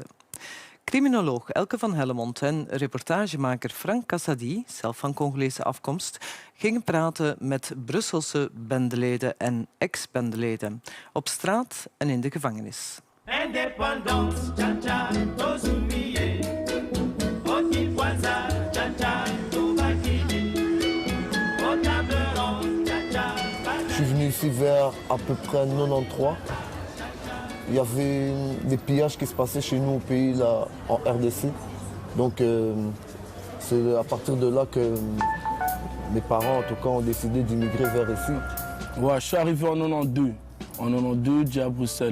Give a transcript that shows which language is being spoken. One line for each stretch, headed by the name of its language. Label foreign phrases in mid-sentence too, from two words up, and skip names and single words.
Dutch: Criminoloog Elke van Hellemond en reportagemaker Frank Cassady, zelf van Congolese afkomst, gingen praten met Brusselse bendeleden en ex-bendeleden. Op straat en in de gevangenis.
French: Je suis venu ici vers à peu près 93. Il y avait des pillages qui se passaient chez nous au pays, là, en RDC. Donc c'est à partir de là que mes parents, en tout cas, ont décidé d'immigrer vers ici. Ouais, je suis arrivé en 92. En 92, déjà à Bruxelles.